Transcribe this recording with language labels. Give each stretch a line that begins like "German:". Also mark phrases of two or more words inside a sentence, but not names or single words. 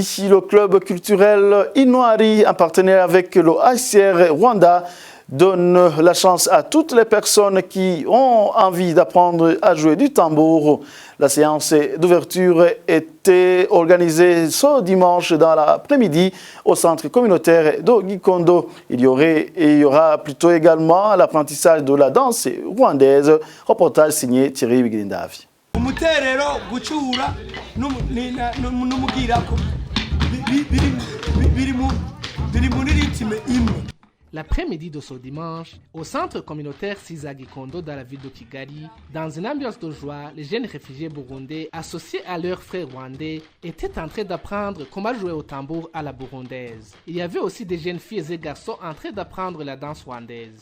French: Le club culturel Inouari, en partenariat avec le HCR Rwanda, donne la chance à toutes les personnes qui ont envie d'apprendre à jouer du tambour. La séance d'ouverture était organisée ce dimanche dans l'après-midi au centre communautaire de Gikondo. Il y aura plutôt également l'apprentissage de la danse rwandaise. Reportage signé Thierry Bigrindavi.
Rundi: Umuterero gucura n'umugirako biri muri ritme imwe.
French: L'après-midi de ce dimanche, au centre communautaire Sizagi Kondo dans la ville de Kigali, dans une ambiance de joie, les jeunes réfugiés burundais associés à leurs frères rwandais étaient en train d'apprendre comment jouer au tambour à la burundaise. Il y avait aussi des jeunes filles et garçons en train d'apprendre la danse rwandaise.